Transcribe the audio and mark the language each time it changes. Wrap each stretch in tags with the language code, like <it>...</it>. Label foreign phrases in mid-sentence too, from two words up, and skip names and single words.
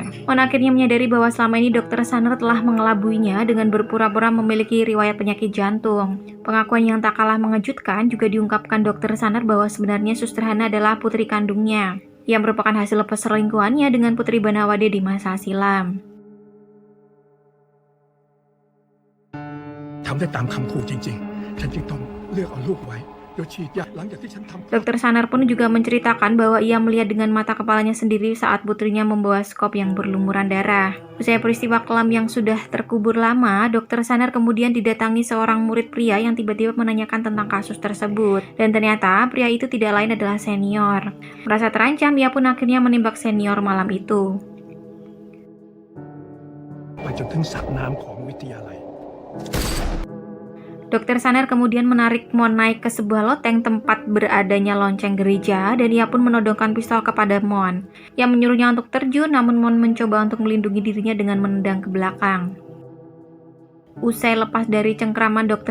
<id>Mon akhirnya menyadari bahwa selama ini Dr. Sanar telah mengelabuinya dengan berpura-pura memiliki riwayat penyakit jantung. Pengakuan yang tak kalah mengejutkan juga diungkapkan Dr. Sanar bahwa sebenarnya Suster Hana adalah putri kandungnya, yang merupakan hasil perselingkuhannya dengan Putri Banawade di masa silam.</id> <th>ทำได้ตามคำขู่จริงๆ ฉันจึงต้องเลือกเอาลูกไว้โดยฉีดยาหลังจากที่ฉันทำ</th> <id>Dr. Sanar pun juga menceritakan bahwa ia melihat dengan mata kepalanya sendiri saat putrinya membawa skop yang berlumuran darah. Usai peristiwa kelam yang sudah terkubur lama, Dr. Sanar kemudian didatangi seorang murid pria yang tiba-tiba menanyakan tentang kasus tersebut. Dan ternyata pria itu tidak lain adalah senior. Merasa terancam, ia pun akhirnya menembak senior malam itu.</id> <th>ไปจนถึงสระน้ำของวิทยาลัย</th> <id>Dr. Sanar kemudian menarik Mon naik ke sebuah loteng tempat beradanya lonceng gereja dan ia pun menodongkan pistol kepada Mon. Ia menyuruhnya untuk terjun, namun Mon mencoba untuk melindungi dirinya dengan menendang ke belakang. Usai lepas dari cengkraman Dr.</id>